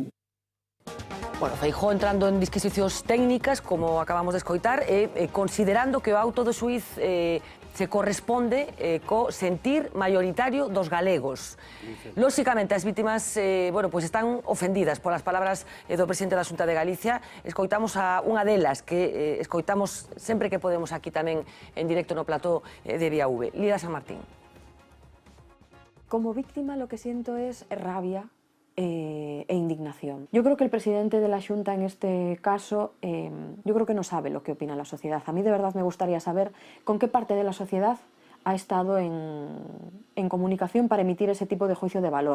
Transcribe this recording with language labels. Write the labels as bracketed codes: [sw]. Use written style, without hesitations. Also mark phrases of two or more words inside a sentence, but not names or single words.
[gl] Bueno, Feijóo entrando en disquisicións técnicas, como acabamos de escoitar, e considerando que o auto do xuiz se corresponde co sentir mayoritario dos galegos. Lóxicamente, as vítimas están ofendidas polas palabras do presidente da Xunta de Galicia. Escoitamos a unha delas que escoitamos sempre que podemos aquí tamén en directo no plató de Vía V. Lida San Martín. [es] Como víctima lo que siento es rabia e indignación. Yo creo que el presidente de la Xunta en este caso, yo creo que no sabe lo que opina la sociedad. A mí de verdad me gustaría saber con qué parte de la sociedad ha estado en comunicación para emitir ese tipo de juicio de valor.